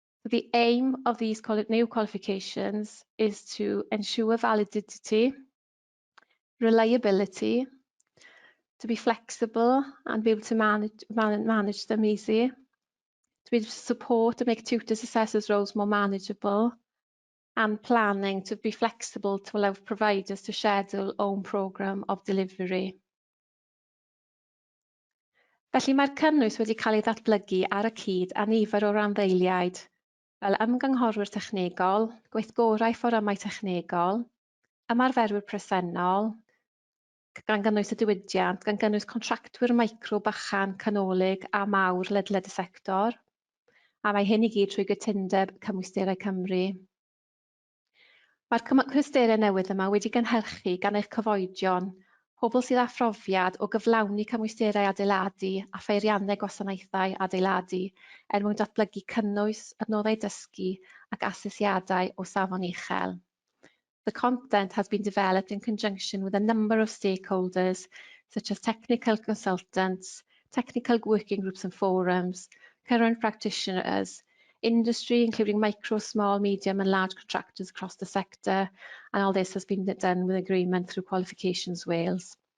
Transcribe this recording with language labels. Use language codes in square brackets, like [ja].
[en] The aim of these new qualifications is to ensure validity, reliability, to be flexible and be able to manage them easy, to be able to support and make tutors, assessors roles more manageable, and planning to be flexible to allow providers to schedule own programme of delivery. [cy] Felly mae'r cynnwys wedi cael ei ddatblygu ar y cyd â nifer o randdeiliaid, fel ymgynghorwyr technegol, gweithgorau fforymau technegol, ymarferwyr presennol, gan gynnwys y diwydiant, gan gynnwys contractwyr micro, bychan, canolig a mawr ledled y sector, a mae hyn I gyd trwy gytundeb Cymwysterau Cymru. Mae'r cymwysterau newydd yma wedi gynhyrchu gan eich cyfoedion, pobl sydd â phrofiad o gyflawni cymwysterau adeiladu a pheiriannau gwasanaethau adeiladu mwyn datblygu cynnwys, adnoddau dysgu ac asesiadau o safon uchel. [en] The content has been developed in conjunction with a number of stakeholders, such as technical consultants, technical working groups and forums, current practitioners, industry, including micro, small, medium and large contractors across the sector, and all this has been done with agreement through Qualifications Wales.